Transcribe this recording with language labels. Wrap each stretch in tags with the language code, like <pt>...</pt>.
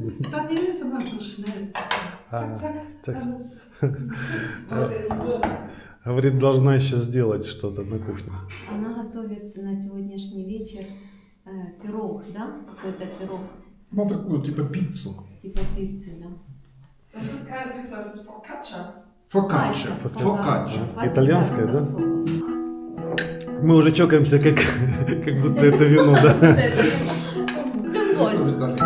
<de>dann ist immer so schnell. Zack, zack,</de> <ru>так.</ru> <de>alles. Heute in Ruhe.</de> <ru>Говорит, должна еще сделать что-то на кухне. Она готовит на сегодняшний вечер пирог, да? Какой-то пирог, Ну, такую, типа пиццу. типа пиццы, да?</ru> <de>Das ist keine Pizza, das ist Focaccia.</de> <ru>Фокачча. Фокачча. Итальянская, да? Мы уже чокаемся, как будто это вино, да? Цимболь.</ru>